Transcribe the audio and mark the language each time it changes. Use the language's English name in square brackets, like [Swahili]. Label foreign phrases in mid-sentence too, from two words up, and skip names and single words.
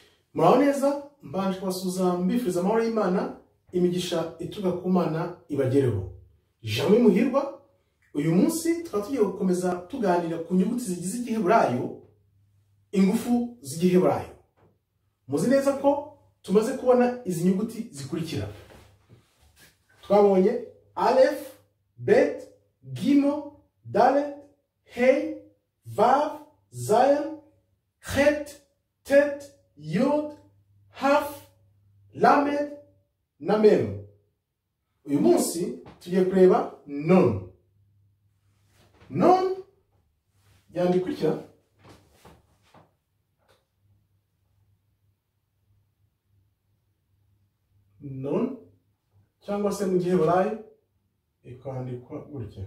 [Kinyarwanda] Muraho neza, mbanje kubasuhuza mbifuriza amahoro y'Imana, imigisha ituruka ku Mana ibagereho. Jean Muhirwa, uyu munsi tukaba tugiye gukomeza tuganira ku nyuguti zigize igiheburayo, ingufu z'igiheburayo. Muzi neza ko tumaze kubona izi nyuguti zikurikira. Twabonye Aleph, Bet, Gimo, Dalet, Hey, Vav, Zayin, Het, Tet, Yod, Haf, Lamed na Mem. Uyu munsi tugiye kureba Nun. Nun yandikurikira Nun cyangwa se mu giheburayo ikandikwa gutya.